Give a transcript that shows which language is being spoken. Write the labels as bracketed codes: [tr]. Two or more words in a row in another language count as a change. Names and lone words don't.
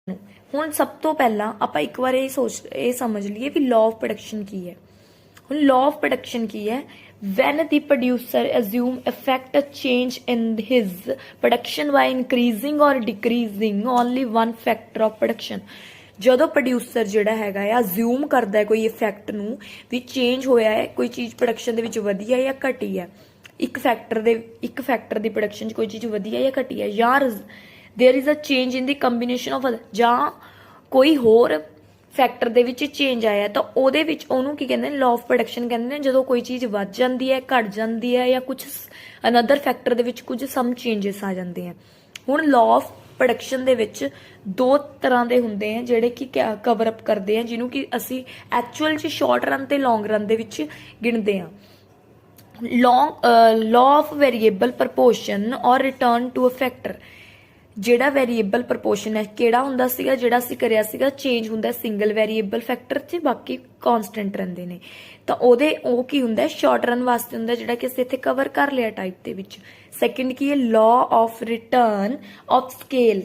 [pa] ਹੁਣ ਸਭ ਤੋਂ ਪਹਿਲਾਂ ਆਪਾਂ ਇੱਕ ਵਾਰ ਇਹ ਸਮਝ ਲਈਏ ਵੀ [en] law of production [pa] ਕੀ ਹੈ। ਹੁਣ [en] law of production [pa] ਕੀ ਹੈ? [en] when the producer assume effect a change in his production by increasing or decreasing only one factor of production। [pa] ਜਦੋਂ ਪ੍ਰੋਡਿਊਸਰ ਜਿਹੜਾ ਹੈਗਾ ਆ ਅਜ਼ਿਊਮ ਕਰਦਾ ਹੈ ਕੋਈ ਇਫੈਕਟ ਨੂੰ ਵੀ ਚੇਂਜ ਹੋਇਆ ਹੈ, ਕੋਈ ਚੀਜ਼ ਪ੍ਰੋਡਕਸ਼ਨ ਦੇ ਵਿੱਚ ਵਧੀ ਹੈ ਜਾਂ ਘਟੀ ਹੈ, ਇੱਕ ਫੈਕਟਰ ਦੀ ਪ੍ਰੋਡਕਸ਼ਨ 'ਚ ਕੋਈ ਚੀਜ਼ ਵਧੀ ਹੈ ਜਾਂ ਘਟੀ ਹੈ, ਜਾਂ [en] there is a change in the combination of [pa] ਜਾਂ ਕੋਈ ਹੋਰ ਫੈਕਟਰ ਦੇ ਵਿੱਚ ਚੇਂਜ ਆਇਆ ਤਾਂ ਉਹਦੇ ਵਿੱਚ ਉਹਨੂੰ ਕੀ ਕਹਿੰਦੇ ਨੇ? [en] law of production [pa] ਕਹਿੰਦੇ ਨੇ। ਜਦੋਂ ਕੋਈ ਚੀਜ਼ ਵੱਧ ਜਾਂਦੀ ਹੈ, ਘਟ ਜਾਂਦੀ ਹੈ, ਜਾਂ ਕੁਝ [en] another factor [pa] ਦੇ ਵਿੱਚ ਕੁਝ [en] some changes [pa] ਆ ਜਾਂਦੇ ਆ। ਹੁਣ [en] law of production [pa] ਦੇ ਵਿੱਚ ਦੋ ਤਰ੍ਹਾਂ ਦੇ ਹੁੰਦੇ ਆ ਜਿਹੜੇ ਕਿ [en] cover up [pa] ਕਰਦੇ ਆ, ਜਿਹਨੂੰ ਕਿ ਅਸੀਂ ਐਕਚੁਅਲ 'ਚ [en] short run [pa] ਤੇ [en] long run [pa] ਦੇ ਵਿੱਚ ਗਿਣਦੇ ਆ। [en] law of variable proportion or return to a factor। [pa] ਜਿਹੜਾ [en] variable proportion [pa] ਹੈ ਕਿਹੜਾ ਹੁੰਦਾ ਸੀਗਾ? ਜਿਹੜਾ ਅਸੀਂ ਕਰਿਆ ਸੀਗਾ ਚੇਂਜ ਹੁੰਦਾ [en] single variable factor [pa] 'ਚ, ਬਾਕੀ ਕਾਂਸਟੈਂਟ ਰਹਿੰਦੇ ਨੇ। ਤਾਂ ਉਹ ਕੀ ਹੁੰਦਾ? [en] short run [pa] ਵਾਸਤੇ ਹੁੰਦਾ, ਜਿਹੜਾ ਕਿ ਅਸੀਂ ਇੱਥੇ ਕਵਰ ਕਰ ਲਿਆ ਟਾਈਪ ਦੇ ਵਿੱਚ। ਸੈਕਿੰਡ ਕੀ ਹੈ? [en] law of return of scale.